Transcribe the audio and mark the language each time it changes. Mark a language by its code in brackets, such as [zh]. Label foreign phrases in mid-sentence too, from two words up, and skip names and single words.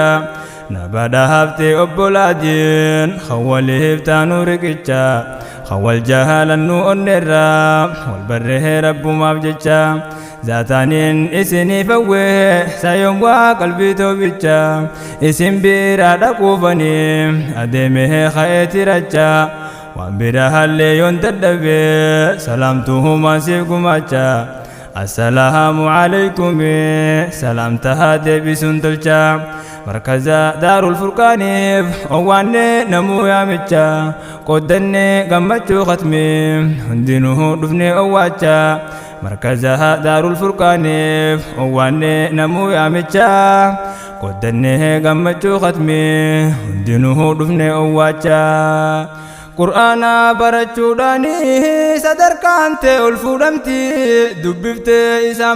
[om] nabada haftee obbolaatiin khawwaliif taanuu riqicha khawwal jaalannu onneerraa wal barree rabbumaaf jecha zaataniin isiniif hawwee sayyoomwaa qalbii toobicha isin biraa dhaquufanii adeemee ka'eeti racha waan biraa hallee yoon dadhabee salaamtuhumaan siif gumacha [ar] السلام عليكم [om] salam tahade bisun tolcha markaza darul furqaaniif owaanne namuu yaamicha qoddanne gammachuu khatmi hundinuu dhufne owwaacha markaza darul furqaaniif owaanne namuu yaamicha qoddanne gammachuu khatmi hundinuu dhufne owwaacha Qur'aana barachuudhaani sadarkaan ta'e ol fuudhamti dubbiftee isaan